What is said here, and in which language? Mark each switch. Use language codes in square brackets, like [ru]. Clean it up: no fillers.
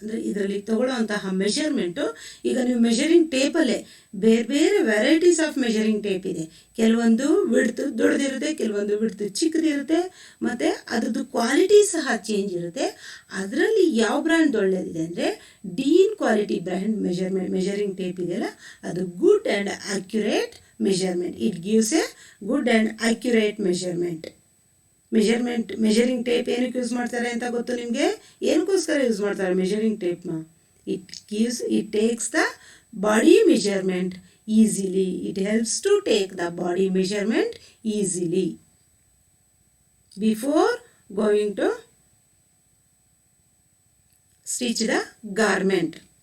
[kn] ಅಂದರೆ ಇದರಲ್ಲಿ ತಗೊಳ್ಳೋವಂತಹ ಮೆಷರ್ಮೆಂಟು, ಈಗ ನೀವು ಮೆಷರಿಂಗ್ ಟೇಪಲ್ಲೇ ಬೇರೆ ಬೇರೆ [en] varieties of measuring tape [kn] ಇದೆ. ಕೆಲವೊಂದು ವಿಡ್ತು ದೊಡ್ಡದಿರುತ್ತೆ, ಕೆಲವೊಂದು ವಿಡ್ತು ಚಿಕ್ಕದಿರುತ್ತೆ, ಮತ್ತು ಅದ್ರದ್ದು ಕ್ವಾಲಿಟಿ ಸಹ ಚೇಂಜ್ ಇರುತ್ತೆ. ಅದರಲ್ಲಿ ಯಾವ ಬ್ರ್ಯಾಂಡ್ ಒಳ್ಳೆಯದಿದೆ ಅಂದರೆ dean quality brand measuring tape ಇದೆಯಲ್ಲ, ಅದು [en] Good and accurate measurement. It gives a good and accurate measurement. [kn] Measuring tape ಏನಕ್ಕೆ ಯೂಸ್ ಮಾಡ್ತಾರೆ ಅಂತ ಗೊತ್ತು ನಿಮಗೆ? ಏನಕ್ಕೋಸ್ಕರ ಯೂಸ್ ಮಾಡ್ತಾರೆ measuring ಟೇಪ್ನ? [en] It takes the body measurement easily. It helps to take the body measurement easily before going to stitch the garment.